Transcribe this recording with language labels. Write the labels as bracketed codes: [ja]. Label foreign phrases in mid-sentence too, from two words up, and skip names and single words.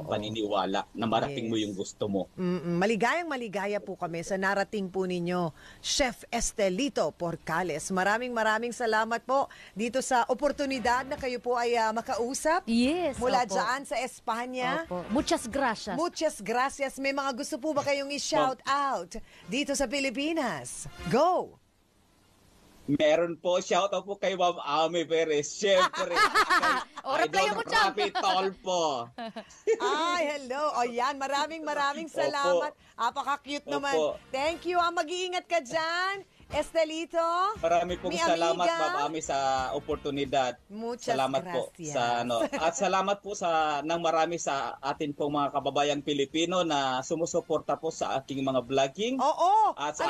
[tl] paniniwala na marating mo Yes. yung gusto mo. Maligayang maligaya po kami sa narating po ninyo, Chef Estelito Porcales. Maraming salamat po dito sa oportunidad na kayo po ay makausap Yes. mula opo. dyan sa Espanya. Opo. [es] Muchas gracias. Muchas gracias. [tl] May mga gusto po ba kayong i-shout out dito sa Pilipinas? Go! Meron po, shoutout po kay Ma'am Ami Perez. Siyempre, replyan mo, Chang. Rapitol po. Ay, hello. O yan, maraming salamat. Apaka-cute naman. Opo. [en] Thank you. [tl] Mag-iingat ka dyan. Estelito. Marami pong [es] Mi [tl] salamat, [es] amiga. [tl] Ma'am Ami, sa oportunidad. [es] Muchas [tl] Salamat po [es] gracias. [tl] sa at salamat po sa nang marami sa atin pong mga kababayang Pilipino na sumusuporta po sa aking mga vlogging. Oo. At sa